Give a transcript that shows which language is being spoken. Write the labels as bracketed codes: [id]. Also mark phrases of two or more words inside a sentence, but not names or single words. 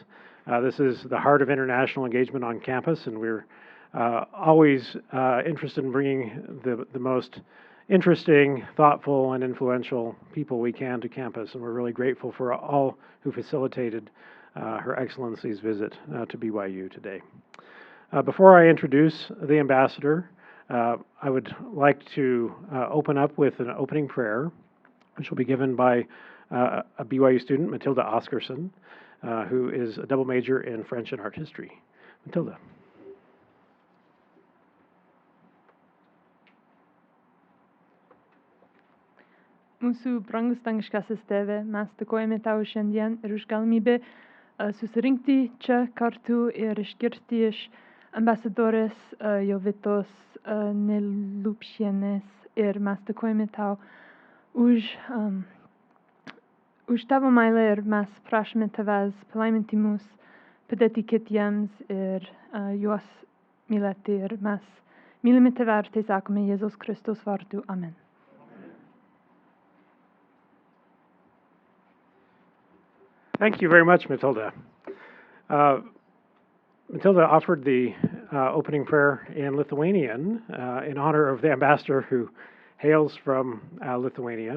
[en] This is the heart of international engagement on campus, and we're always interested in bringing the most interesting, thoughtful, and influential people we can to campus, and we're really grateful for all who facilitated Her Excellency's visit to BYU today. Before I introduce the ambassador, I would like to open up with an opening prayer, which will be given by a BYU student, Matilda Oscarson, who is a double major in French and art history. Matilda. [lt] Mūsų brangus dangiškasis Tėve, mes dėkojame Tau šiandien ir už galimybę susirinkti čia kartu ir išgirsti iš ambasadorės Jovitos Neliupšienės, ir mes dėkojame Tau už Tavo meilę, ir mes prašome Tavęs palaiminti mus, padėti kitiems ir juos mylėti, ir mes mylime Tave ir tai sakome Jėzaus Kristaus vardu. Amen. [en] Thank you very much, Matilda. Matilda offered the opening prayer in Lithuanian in honor of the ambassador who hails from Lithuania.